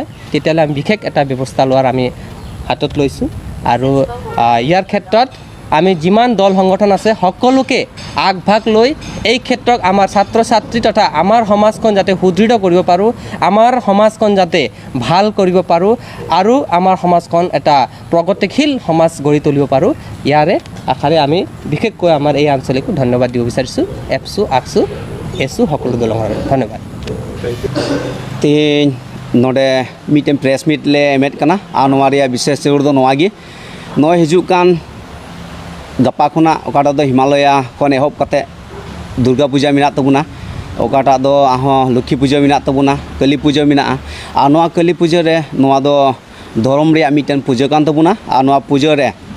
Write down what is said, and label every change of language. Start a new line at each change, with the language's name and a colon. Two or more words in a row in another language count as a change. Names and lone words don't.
Assamese: তেতিয়াহ'লে আমি বিশেষ এটা ব্যৱস্থা লোৱাৰ আমি হাতত লৈছোঁ আৰু ইয়াৰ ক্ষেত্ৰত আমি যিমান দল সংগঠন আছে সকলোকে আগভাগ লৈ এই ক্ষেত্ৰত আমাৰ ছাত্ৰ ছাত্ৰী তথা আমাৰ সমাজখন যাতে সুদৃঢ় কৰিব পাৰোঁ আমাৰ সমাজখন যাতে ভাল কৰিব পাৰোঁ আৰু আমাৰ সমাজখন এটা প্ৰগতিশীল সমাজ গঢ়ি তুলিব পাৰোঁ ইয়াৰে আশাৰে আমি বিশেষকৈ আমাৰ এই আঞ্চলিকো ধন্যবাদ দিব বিচাৰিছোঁ এপছু আকছু এছু সকলো দল ধন্যবাদ
Santali: ᱛᱮᱦᱮᱧ ᱱᱚᱰᱮ ᱢᱤᱫᱴᱮᱱ
English: press meet
Santali: ᱞᱮ ᱮᱢᱮᱫ ᱠᱟᱱᱟ ᱟᱨ ᱱᱚᱣᱟ ᱨᱮᱭᱟᱜ ᱵᱤᱥᱮᱥ ᱡᱟᱹᱨᱩᱲ ᱫᱚ ᱱᱚᱣᱟ ᱜᱮ ᱱᱚᱜᱼᱚᱭ ᱦᱤᱡᱩᱜ ᱠᱟᱱ ᱜᱟᱯᱟ ᱠᱷᱚᱱᱟᱜ ᱚᱠᱟᱴᱟᱜ ᱫᱚ ᱦᱤᱢᱟᱞᱚᱭᱟ ᱠᱷᱚᱱ ᱮᱦᱚᱵ ᱠᱟᱛᱮ ᱫᱩᱨᱜᱟ ᱯᱩᱡᱟ ᱢᱮᱱᱟᱜ ᱛᱟᱵᱚᱱᱟ ᱚᱠᱟᱴᱟᱜ ᱫᱚ ᱟᱨᱦᱚᱸ ᱞᱚᱠᱠᱷᱤ ᱯᱩᱡᱟᱹ ᱢᱮᱱᱟᱜ ᱛᱟᱵᱚᱱᱟ ᱠᱟᱹᱞᱤ ᱯᱩᱡᱟᱹ ᱢᱮᱱᱟᱜᱼᱟ ᱟᱨ ᱱᱚᱣᱟ ᱠᱟᱹᱞᱤ ᱯᱩᱡᱟᱹ ᱨᱮ ᱱᱚᱣᱟ ᱫᱚ ᱫᱷᱚᱨᱚᱢ ᱨᱮᱭᱟᱜ ᱢᱤᱫᱴᱮᱱ ᱯᱩᱡᱟᱹ ᱠᱟᱱ ᱛᱟᱵᱚᱱᱟ ᱟᱨ ᱱᱚᱣᱟ ᱯᱩᱡᱟᱹ ᱨᱮ